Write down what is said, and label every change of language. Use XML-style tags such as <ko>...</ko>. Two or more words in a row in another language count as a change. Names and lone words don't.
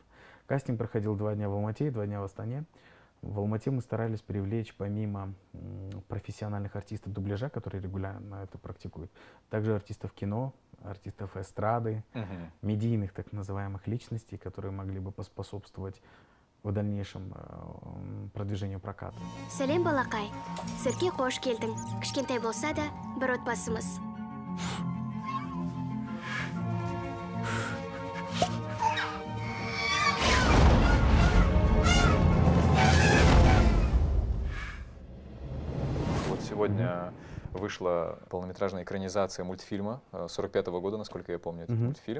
<ru>Кастинг проходил 2 дня в Алмате и 2 дня в Астане. В Алмате мы старались привлечь, помимо профессиональных артистов дубляжа, которые регулярно это практикуют, также артистов кино, артистов эстрады, медийных так называемых личностей, которые могли бы поспособствовать в дальнейшем продвижению проката.</ru> <kk>Сәлем балақай, циркке қош келдің. Кішкентай болса да, бір отбасымыз.</kk> <ru>Сегодня вышла полнометражная экранизация мультфильма 45-го года, насколько я помню, этот мультфильм.</ru>